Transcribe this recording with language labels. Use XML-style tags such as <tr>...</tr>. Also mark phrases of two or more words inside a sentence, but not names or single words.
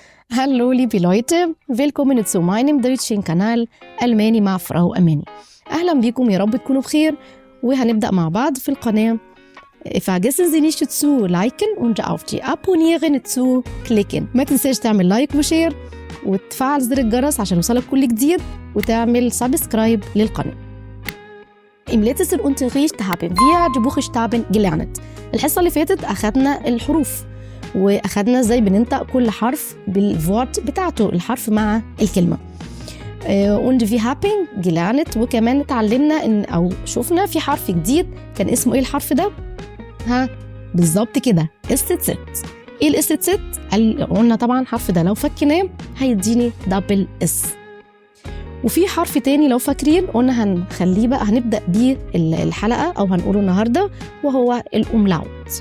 <de>Hallo liebe Leute, willkommen zu meinem deutschen Kanal ألماني مع فراو أماني.</de> <ar>أهلا بكم، يا رب تكونوا بخير وهنبدأ مع بعض في القناة.</ar> <de>Vergessen Sie nicht zu liken und auf die Abonnieren zu klicken.</de> <ar>ما تنساش تعمل لايك وشير وتفعل زر الجرس عشان يوصلك كل جديد وتعمل سبسكرايب للقناة.</ar> <de>Im letzten Unterricht haben wir die Buchstaben gelernt.</de> <ar>الحصة اللي فاتت أخذنا الحروف وأخذنا ازاي بننطق كل حرف بالفورت بتاعته، الحرف مع الكلمة.</ar> <de>und wir haben gelernt</de> <ar>وكمان اتعلمنا أو شفنا في حرف جديد كان اسمه ايه الحرف ده؟ بالظبط كده SZ. ايه ال SZ؟ قلنا طبعا الحرف ده لو فكناه هيديني دبل اس. وفي حرف تاني لو فاكرين قلنا هنخليه بقى هنبدأ بيه الحلقة أو هنقوله النهاردة، وهو الأملاوت.</ar>